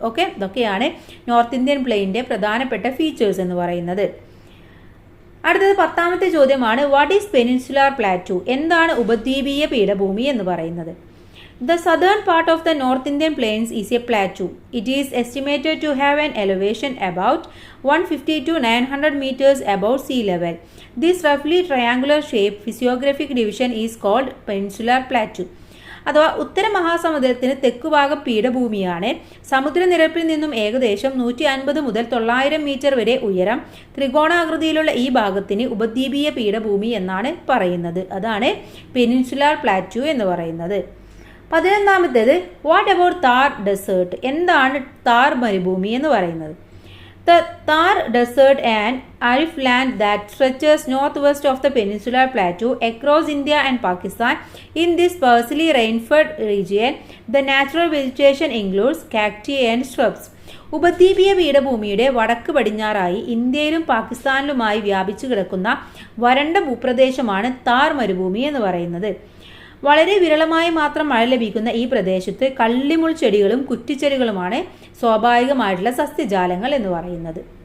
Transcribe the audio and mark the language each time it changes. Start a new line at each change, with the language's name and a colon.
Malayalam: Okay, ഇതൊക്കെയാണ് north Indian പ്ലെയിനിന്റെ പ്രധാനപ്പെട്ട features എന്ന് പറയുന്നത്. അടുത്തത് 10ാമത്തെ ചോദ്യമാണ്,
English: What is peninsular plateau?
Malayalam: എന്താണ് ഉപദ്വീപീയ പീഠഭൂമി എന്ന് പറയുന്നത്?
English: The southern part of the North Indian Plains is a plateau. It is estimated to have an elevation about 150 to 900 meters above sea level. This roughly triangular shape physiographic division is called peninsular plateau.
Malayalam: അഥവാ ഉത്തര മഹാസമുദ്രത്തിന് തെക്കുഭാഗം പീഠഭൂമിയാണ്. സമുദ്രനിരപ്പിൽ നിന്നും ഏകദേശം 150 മുതൽ 900 metre വരെ ഉയരം. ത്രികോണാകൃതിയിലുള്ള ഈ ഭാഗത്തിന് ഉപദ്വീപീയ പീഠഭൂമി എന്നാണ് പറയുന്നത്. അതാണ് പെനിൻസുലാർ പ്ലാറ്റു എന്ന് പറയുന്നത്. 11ാമത്തേത്,
English: What about Thar desert?
Malayalam: എന്താണ് താർ മരുഭൂമി എന്ന് പറയുന്നത്?
English: The Thar Desert and arid land that stretches northwest of the peninsular plateau across India and Pakistan. In this sparsely rain-fed region, the natural vegetation includes cacti and shrubs.
Malayalam: ഉപദ്വീപീയ പീഠഭൂമിയുടെ വടക്ക് പടിഞ്ഞാറായി ഇന്ത്യയിലും പാകിസ്ഥാനിലുമായി വ്യാപിച്ചു കിടക്കുന്ന വരണ്ട ഭൂപ്രദേശമാണ് താർ മരുഭൂമി എന്ന് പറയുന്നത്. വളരെ വിരളമായി മാത്രം മഴ ലഭിക്കുന്ന ഈ പ്രദേശത്ത് കള്ളിമുൾ ചെടികളും കുറ്റിച്ചെടികളുമാണ് സ്വാഭാവികമായിട്ടുള്ള സസ്യജാലങ്ങൾ എന്ന് പറയുന്നത്.